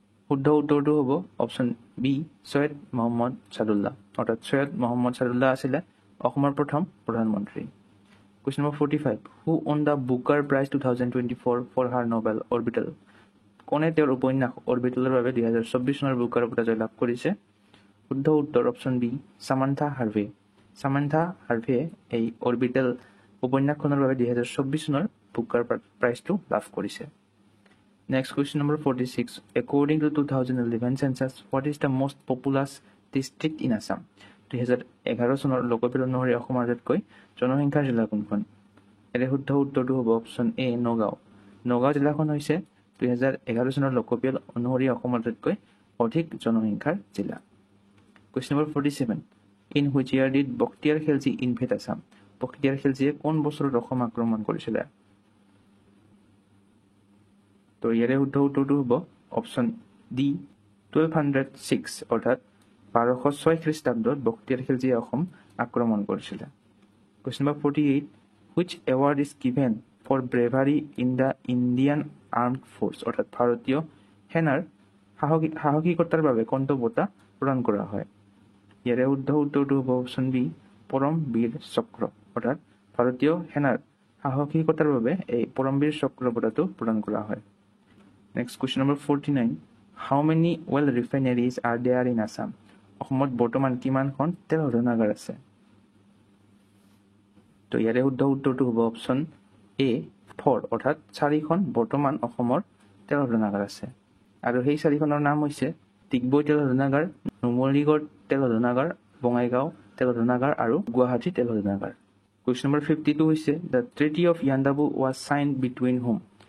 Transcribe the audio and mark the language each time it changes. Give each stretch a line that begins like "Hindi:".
Assamese: শুদ্ধ উত্তৰটো হ'ব অপশ্যন বি সৈয়দ মহম্মদ ছাদুল্লাহ অৰ্থাৎ সৈয়দ মহম্মদ ছাদুল্লাহ আছিলে অসমৰ প্ৰথম প্ৰধানমন্ত্ৰী
English: question number 45 who won the Booker Prize 2024 for her novel Orbital
Assamese: কোনে তেওঁৰ উপন্যাস অৰ্বিটেলৰ বাবে 2024 চনৰ বুকাৰ বঁটা জয় লাভ কৰিছে শুদ্ধ উত্তৰ option B Samantha Harvey Samantha Harvey এই অৰ্বিটেল উপন্যাসখনৰ বাবে 2024 চনৰ বুকাৰ প্ৰাইজটো লাভ কৰিছে
English: Next question number 46. According to 2011 census, what is the most populous district in Assam?
Assamese: 2011 চনৰ লোকপিয়ল অনুসৰি অসমৰ আটাইতকৈ জনসংখ্যাৰ জিলা কোনখন এৰে শুদ্ধ উত্তৰটো হ'ব অপশ্যন এ নগাঁও নগাঁও জিলাখন হৈছে 2011 চনৰ লোকপিয়ল অনুসৰি অসমৰ আটাইতকৈ অধিক জনসংখ্যাৰ জিলা
English: Question number 47. In which year did Bakhtiar Khilji invade Assam?
Assamese: Bakhtiar Khiljiয়ে কোন বছৰত অসম আক্ৰমণ কৰিছিল তো ইয়াৰে শুদ্ধ উত্তৰটো হ'ব অপশ্যন ডি 1206 অৰ্থাৎ 1206 খ্ৰীষ্টাব্দত বখতিয়াৰ খিলজীয়ে অসম আক্ৰমণ কৰিছিল
English: Question number 48 which award is given for bravery in the Indian Armed Force
Assamese: অৰ্থাৎ ভাৰতীয় সেনাৰ সাহসিকতাৰ বাবে কোনটো বঁটা প্ৰদান কৰা হয় ইয়াৰে শুদ্ধ উত্তৰটো হ'ব অপশ্যন বি পৰম বীৰ চক্ৰ অৰ্থাৎ ভাৰতীয় সেনাৰ সাহসিকতাৰ বাবে এই পৰম বীৰ চক্ৰ বঁটাটো প্ৰদান কৰা হয়
English: Next question number 49. How many oil refineries are there in Assam?
Assamese: অসমত বৰ্তমান কিমানখন তেল শোধনাগাৰ আছে তো ইয়াৰে শুদ্ধ উত্তৰটো হ'ব অপশ্যন এ 4 অৰ্থাৎ 4খন বৰ্তমান অসমৰ তেল শোধনাগাৰ আছে আৰু সেই 4খনৰ নাম হৈছে ডিগবৈ তেল শোধনাগাৰ নুমলীগড় তেল শোধনাগাৰ বঙাইগাঁও তেল শোধনাগাৰ আৰু গুৱাহাটী তেল শোধনাগাৰ
English: Question number 52
Assamese: হৈছে
English: The Treaty of Yandabu was signed between whom?